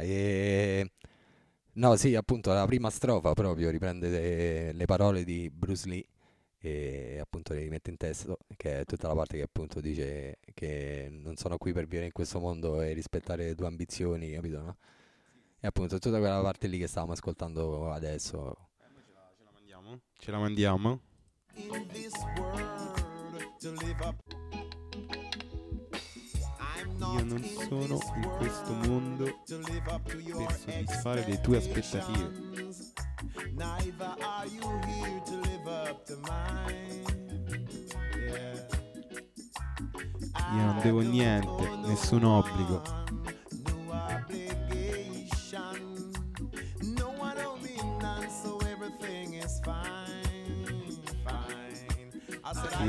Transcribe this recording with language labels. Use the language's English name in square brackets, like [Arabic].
[Italian] E no, sì, appunto la prima strofa proprio riprende le parole di Bruce Lee, e appunto le rimette in testo, che è tutta la parte che appunto dice che non sono qui per vivere in questo mondo e rispettare le tue ambizioni, capito, no? E appunto tutta quella parte lì che stavamo ascoltando adesso, ce la mandiamo. [English] In this world, to live up, I'm [Italian] io non sono in questo mondo per soddisfare le tue aspettative. [English] Neither are you here to live up to mine. Yeah. [Italian] Io non devo niente, nessun obbligo. [English] No obligation. No one owe me none, so everything is fine.